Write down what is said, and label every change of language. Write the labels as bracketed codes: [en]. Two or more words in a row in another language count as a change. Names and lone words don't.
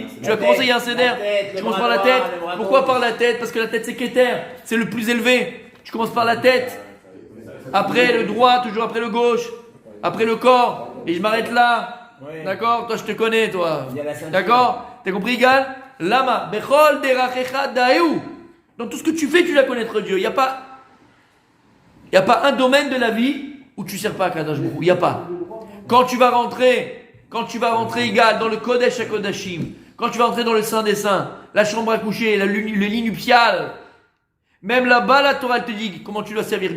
[fr] Tu vas commencer, il y a un seder. Tu commences par la tête. Pourquoi par la tête? Parce que la tête, c'est Keter. C'est le plus élevé. Tu commences par la tête. Après le droit, toujours après le gauche. Après le corps. Et je m'arrête là. Oui. D'accord? Toi, je te connais, toi. Il y a la ceinture. D'accord? T'as compris, Igal? Lama. [he] בכל דרכיך דעהו. [fr] Dans tout ce que tu fais, tu dois connaître Dieu. Il n'y a pas un domaine de la vie où tu ne sers pas à Kadosh Baruch Hu. Il n'y a pas. Quand tu vas rentrer, Igal, dans le [he] קודש הקודשים, [fr] quand tu vas rentrer dans le Saint des Saints, la chambre à coucher, le lit nuptial, même là-bas, la Torah te dit comment tu dois servir Dieu.